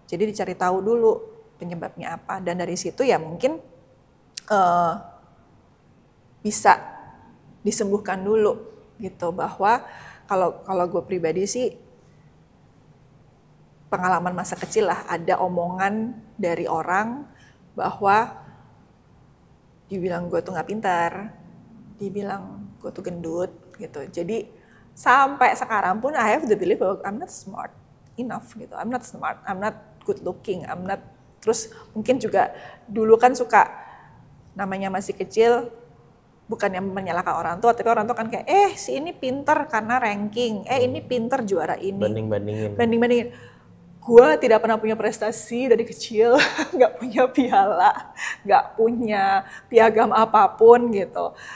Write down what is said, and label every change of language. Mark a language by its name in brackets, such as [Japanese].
[Indonesian] Jadi dicari tahu dulu penyebabnya apa, dan dari situ ya mungkin bisa disembuhkan dulu gitu. Bahwa kalau gue pribadi sih pengalaman masa kecil lah, ada omongan dari orang bahwa dibilang gue tuh nggak pintar, dibilang gue tuh gendut gitu. Jadi sampai sekarang pun [English] I have the belief [Indonesian] bahwa [English] I'm not smart enough gitu, I'm not smart, I'm not good looking, I'm not. [Indonesian] Terus mungkin juga dulu kan suka, namanya masih kecil, bukan yang menyalahkan orang tua, tapi orang tua kan kayak si ini pintar karena ranking, ini pintar juara ini, banding-bandingin. gue tidak pernah punya prestasi dari kecil, nggak punya piala, nggak punya piagam apapun gitu.